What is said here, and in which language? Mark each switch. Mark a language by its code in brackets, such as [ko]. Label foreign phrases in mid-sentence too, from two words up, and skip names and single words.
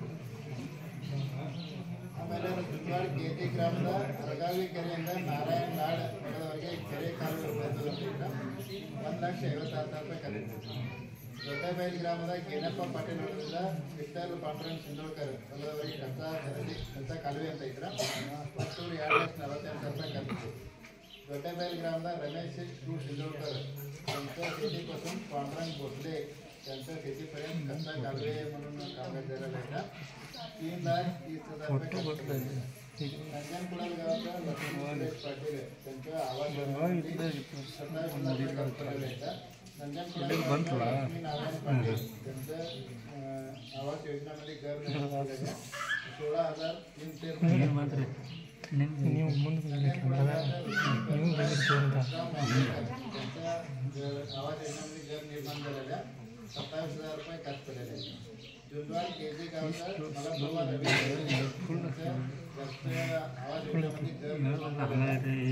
[kn] ಆಮೇಲೆ ದುರ್ಗಾಡ್ ಕೇತಿ ಗ್ರಾಮದ ಅರಗಾವಿ ಕೆರೆಯಿಂದ ನಾರಾಯಣ ನಾಡ್ ಮಠದವರೆಗೆ ಕೆರೆ ಕಾಲುವೆ ಬೆಳೆಸೋದ್ರಿಂದ 1,50,000 ರೂಪಾಯಿ ಖರ್ಚು. ದೊಡ್ಡಬೈಲ್ ಗ್ರಾಮದ ಗೇನಪ್ಪ ಪಾಟೀಲ್ ಅವರಿಂದ ವಿಠ್ಠಲ್ ಪಾಂಡುರಂಗ ಶಿಂದೋಳ್ಕರ್ ಅವರವರೆಗೆ ಕಸ ಕಾಲುವೆ ಅಂತ ಇದ್ರ ಮತ್ತು 2,40,000 ರೂಪಾಯಿ ಖರ್ಚು. [mr] ದೊಡ್ಡಬೈल ग्रामदा रमेश शिंदोळकर त्यांच्या शेतीपासून पांडुरंग भोसले त्यांच्या शेतीपर्यंत कच्चा कालवे म्हणून कामगार झालेला आहे. 3,30,000 रुपये. संजनकुळल गावाचा लक्ष्मण पाटील त्यांच्या आवाज नारायण पाटील त्यांचं आवास योजनामध्ये घर 16,300 [kn] ನೀವು ಮುಂದೆ [mr] त्यांच्या आवास योजनामध्ये घर निर्माण झालेल्या 27,000 रुपये खर्च केलेले आहेत. जुंजवाड केजी गावचा मला प्रभा रवी आवाज योजनेमध्ये घर निर्माण झालेलं आहे.